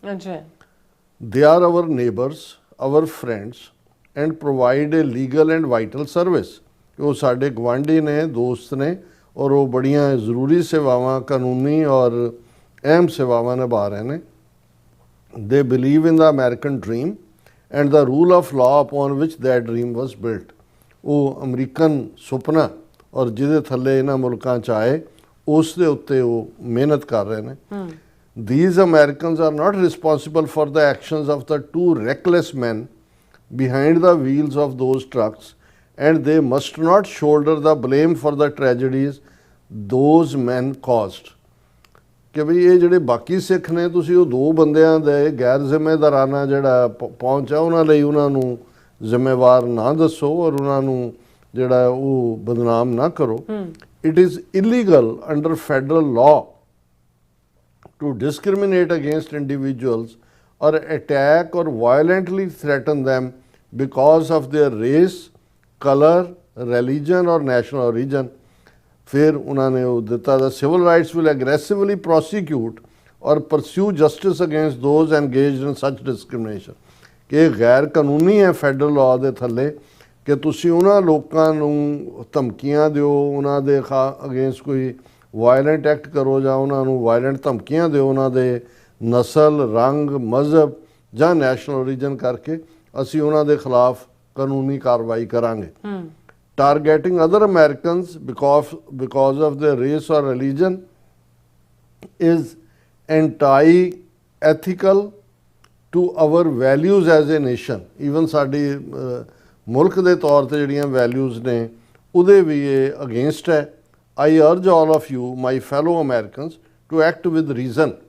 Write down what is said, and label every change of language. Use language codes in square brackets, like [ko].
[pa] ਅੱਛਾ, [en] They are our neighbours, our friends and provide a legal and vital service. [pa] ਉਹ ਸਾਡੇ ਗੁਆਂਢੀ ਨੇ, ਦੋਸਤ ਨੇ ਔਰ ਉਹ ਬੜੀਆਂ ਜ਼ਰੂਰੀ ਸੇਵਾਵਾਂ, ਕਾਨੂੰਨੀ ਔਰ ਅਹਿਮ ਸੇਵਾਵਾਂ ਨਿਭਾ ਰਹੇ ਨੇ। [en] They believe in the American dream and the rule of law upon which that dream was built. [pa] ਉਹ ਅਮਰੀਕਨ ਸੁਪਨਾ ਔਰ ਜਿਹਦੇ ਥੱਲੇ ਇਹਨਾਂ ਮੁਲਕਾਂ 'ਚ ਆਏ ਉਸ ਦੇ ਉੱਤੇ ਉਹ ਮਿਹਨਤ ਕਰ ਰਹੇ ਨੇ। [en] These Americans are not responsible for the actions of the two reckless men behind the wheels of those trucks and they must not shoulder the blame for the tragedies those men caused. [pa] ਕਿ ਵੀ ਇਹ ਜਿਹੜੇ ਬਾਕੀ ਸਿੱਖ ਨੇ ਤੁਸੀਂ ਉਹ ਦੋ ਬੰਦਿਆਂ ਦੇ ਗੈਰ ਜ਼ਿੰਮੇਦਾਰਾਨਾ ਜਿਹੜਾ ਪਹੁੰਚ ਆ ਉਹਨਾਂ ਲਈ ਉਹਨਾਂ ਨੂੰ ਜ਼ਿੰਮੇਵਾਰ ਨਾ ਦੱਸੋ ਔਰ ਉਹਨਾਂ ਨੂੰ ਜਿਹੜਾ ਉਹ ਬਦਨਾਮ ਨਾ ਕਰੋ। [en] It is illegal under federal law to discriminate against individuals or attack or violently threaten them because of their race, color, religion or national origin. [pa] ਫਿਰ ਉਹਨਾਂ ਨੇ ਉਹ ਦਿੱਤਾ [en] The civil rights will aggressively prosecute or pursue justice against those engaged in such discrimination. [pa] ਕਿ ਇਹ ਗੈਰ ਕਾਨੂੰਨੀ ਹੈ ਫੈਡਰਲ ਲਾਅ ਦੇ ਥੱਲੇ ਕਿ ਤੁਸੀਂ ਉਹਨਾਂ ਲੋਕਾਂ ਨੂੰ ਧਮਕੀਆਂ ਦਿਓ, ਉਹਨਾਂ ਦੇ ਅਗੇਂਸਟ ਕੋਈ ਵਾਇਲੈਂਟ ਐਕਟ ਕਰੋ ਜਾਂ ਉਹਨਾਂ ਨੂੰ ਵਾਇਲੈਂਟ ਧਮਕੀਆਂ ਦਿਓ ਉਹਨਾਂ ਦੇ ਨਸਲ, ਰੰਗ, ਮਜ਼ਹਬ ਜਾਂ ਨੈਸ਼ਨਲ ਓਰੀਜਨ ਕਰਕੇ ਅਸੀਂ ਉਹਨਾਂ ਦੇ ਖਿਲਾਫ ਕਾਨੂੰਨੀ ਕਾਰਵਾਈ ਕਰਾਂਗੇ। [en] Targeting other Americans because of their race or religion is anti-ethical to our values as a nation. [pa] Even ਸਾਡੀ ਮੁਲਕ ਦੇ ਤੌਰ ਤੇ ਜਿਹੜੀਆਂ ਵੈਲਿਊਜ਼ ਨੇ ਉਹਦੇ ਵੀ ਇਹ ਅਗੇਂਸਟ ਹੈ। [en] I urge all of you, my fellow Americans, to act with reason.